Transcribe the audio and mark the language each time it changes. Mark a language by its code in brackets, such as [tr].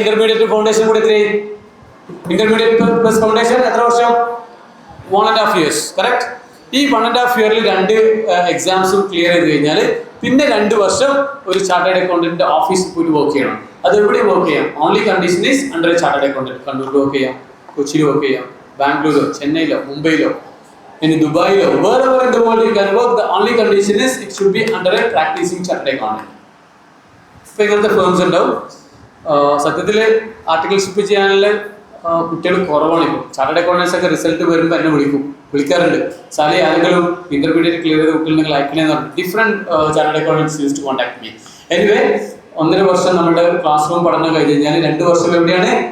[ml] Intermediate foundation കൂടി എത്രയായി? Intermediate plus foundation എത്ര വർഷം? 1.5 years. കറക്റ്റ്. ഈ 1.5 yearൽ 2 എക്സാംസും ക്ലിയർ ചെയ്ത് കഴിഞ്ഞാൽ പിന്നെ 2 വർഷം ഒരു ചാർട്ടേഡ് അക്കൗണ്ടന്റ് ഓഫീസിൽ പോയിട്ട് വർക്ക് ചെയ്യണം. അത് എവിടെ വർക്ക് ചെയ്യാം? [en] Only condition is under chartered accountant. [ml] കണ്ണൂരിൽ വർക്ക് ചെയ്യാം, കൊച്ചിയിൽ വർക്ക് ചെയ്യാം, ബാംഗ്ലൂരോ, ചെന്നൈയിലോ, മുംബൈയിലോ, ഇനി ദുബായിലോ, [en] wherever in the world you can work. The only condition is it should be under a practicing chartered accountant. [ml] ഇപ്പൊ ഇങ്ങനത്തെ ഫേംസ് ഉണ്ടാവും. സത്യത്തിൽ ആർട്ടിക്കിൾഷിപ്പ് ചെയ്യാനുള്ള കുട്ടികൾ കുറവാണ്. ഇപ്പോൾ ചാർട്ടേഡ് അക്കൗണ്ടൻസ് ഒക്കെ റിസൾട്ട് വരുമ്പോൾ എന്നെ വിളിക്കാറുണ്ട്. സാലി ആരെങ്കിലും ഇന്റർമീഡിയറ്റ് ക്ലിയർ ചെയ്ത കുട്ടികളുണ്ടെങ്കിൽ അയക്കണേന്ന് പറഞ്ഞു. [en] Different chartered accountants use to contact me. [ml] Anyway 1.5 വർഷം നമ്മുടെ ക്ലാസ് റൂം പഠനം കഴിഞ്ഞ് കഴിഞ്ഞാൽ 2 വർഷം എവിടെയാണ്?